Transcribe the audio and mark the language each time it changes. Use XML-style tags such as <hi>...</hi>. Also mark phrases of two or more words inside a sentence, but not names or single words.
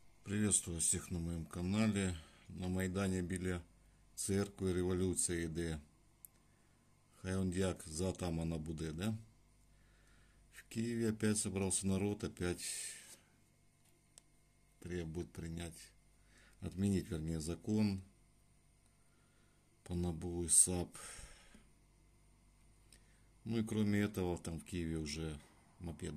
<uk>Приветствую всіх на моєму каналі. На Майдані біля церкви революція йде. Хай он як за атамана буде, да?</uk> <ru>В Киеве опять собрался народ, опять требует отменить, вернее, закон по НАБУ и САП. Ну и кроме этого, там в Киеве уже мопеды.</ru>